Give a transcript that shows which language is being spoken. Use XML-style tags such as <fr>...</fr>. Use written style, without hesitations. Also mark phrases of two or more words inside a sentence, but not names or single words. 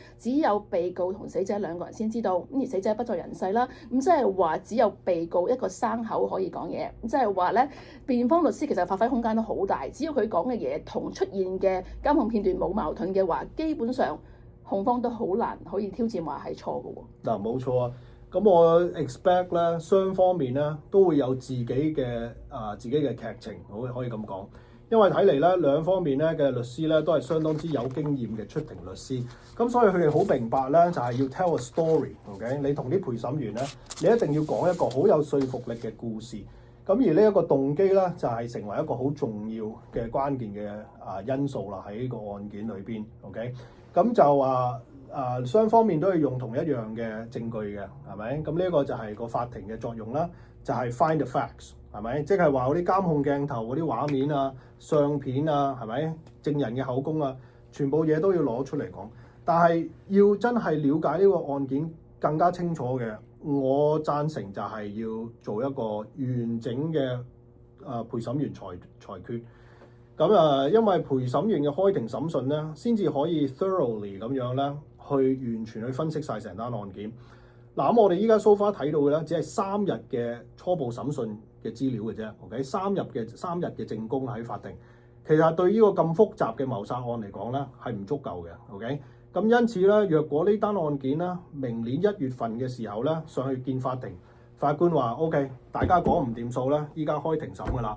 <yue>只有被告同死者兩個人先知道。咁而死者不在人世啦，咁即係話只有被告一個生口可以講嘢，咁即係話咧，辯方律師其實發揮空間都好大，只要佢講嘅嘢同出現嘅監控片段冇矛盾嘅話，基本上控方都好難可以挑戰話係錯嘅喎。嗱，冇錯啊，咁我 expect 咧雙方面咧都會有自己嘅劇情，可以咁講。因為睇嚟咧兩方面咧嘅律師咧都係相當之有經驗嘅出庭律師，咁所以佢哋好明白咧就係要</yue> <en>tell a story，</en> <yue>OK？你同啲陪審員咧，你一定要講一個好有說服力嘅故事。咁而呢一個動機咧就係成為一個好重要嘅關鍵嘅因素啦，喺呢個案件裏邊 ，OK？咁就雙方面都要用同一樣嘅證據嘅，係咪？咁呢一個就係個法庭嘅作用啦，就係</yue> <en>find the facts。</en> <yue>係咪？即係話嗰啲監控鏡頭嗰啲畫面啊、相片啊，係咪？證人嘅口供啊，全部嘢都要攞出嚟講。但係要真係了解呢個案件更加清楚嘅，我贊成就係要做一個完整嘅陪審員裁決。咁因為陪審員嘅開庭審訊咧，先至可以 thoroughly 咁樣咧，去完全去分析晒成單案件。嗱，咁我哋依家</yue> <en>so far</en> <yue>睇到嘅咧，只係3日嘅初步審訊嘅資料嘅啫。OK，三日嘅證供喺法庭，其實對呢個咁複雜嘅謀殺案嚟講咧，係唔足夠嘅。OK，咁因此咧，若果呢單案件咧，明年1月份嘅時候咧，上去見法庭，法官話 OK， 大家講唔掂數咧，依家開庭審㗎啦。</yue>